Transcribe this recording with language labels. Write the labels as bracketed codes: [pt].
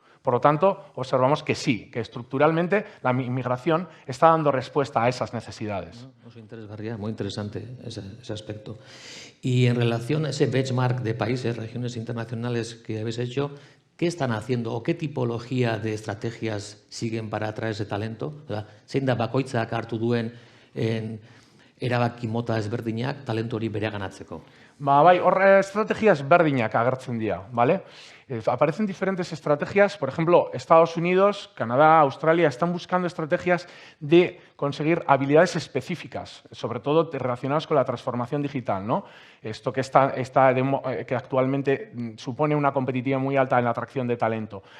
[es] Por lo tanto, observamos que sí, que estructuralmente la inmigración está dando respuesta a esas necesidades. Muy interesante ese aspecto. Y en relación a ese benchmark de países, regiones internacionales que habéis hecho, ¿qué están haciendo o qué tipología de estrategias siguen para atraer ese talento? [eu] Zein da bakoitzak hartu duen erabaki mota ezberdinak talentu hori bereganatzeko? Bai, estrategias ezberdinak agertzen dira, ¿vale? [es] Aparecen diferentes estrategias, por ejemplo, Estados Unidos, Canadá, Australia, están buscando estrategias de conseguir habilidades específicas, sobre todo relacionadas con la transformación digital, ¿no? Esto que actualmente supone una competitividad muy alta en la atracción de talento.